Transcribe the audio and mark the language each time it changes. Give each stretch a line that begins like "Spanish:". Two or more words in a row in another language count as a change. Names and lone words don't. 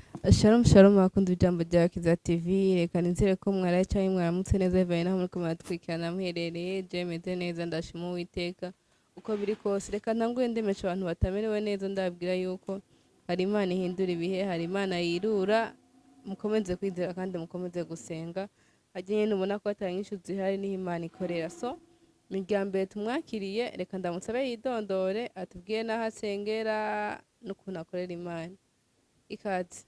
Rundi: Shalom shalom bakunda ijambo rya Kiza TV reka nizere ko mwaraye cyangwa mwaramutse neza bivaye naho muriko muratwikirana muherereye je meze neza ndashima Uwiteka uko biri kose reka ntanguye ndemesha abantu batamerewe neza ndababwira yuko hari Imana ihindura ibihe hari Imana yirura mukomeze kwizera kandi mukomeze gusenga hagiye nubona ko atari nyinshi zihari niho Imana ikorera so miryango tumwakiriye reka ndamutsabe yidondore atubwiye naho asengera n'ukuntu akorera Imana ikaze.